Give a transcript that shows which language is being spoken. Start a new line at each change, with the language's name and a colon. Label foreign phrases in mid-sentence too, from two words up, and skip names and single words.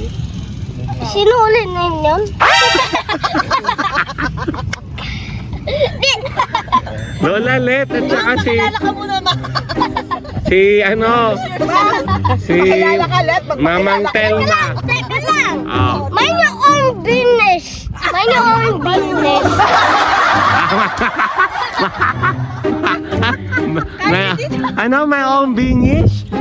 Filipino: Sino ulit na yun? Lola Let at saka si Mamang Telma. Teka lang. Oh.
English: May your own business. May your own business.
Filipino: My own bingis?